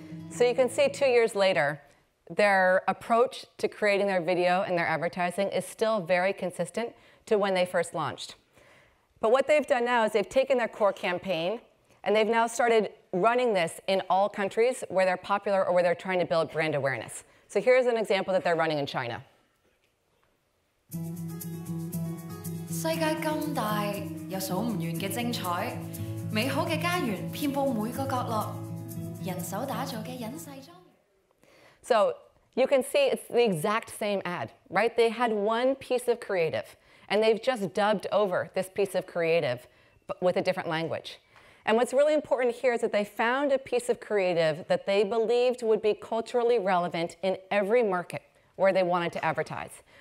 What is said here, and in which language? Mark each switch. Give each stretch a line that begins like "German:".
English: So you can see 2 years later, their approach to creating their video and their advertising is still very consistent to when they first launched. But what they've done now is they've taken their core campaign and they've now started running this in all countries where they're popular or where they're trying to build brand awareness. So here's an example that they're running in China.
Cantonese: 世界咁大，有數唔完嘅精彩，美好嘅家園遍佈每個角落，人手打造嘅隱世莊園。
English: So you can see it's the exact same ad, right? They had one piece of creative, and they've just dubbed over this piece of creative but with a different language. And what's really important here is that they found a piece of creative that they believed would be culturally relevant in every market where they wanted to advertise.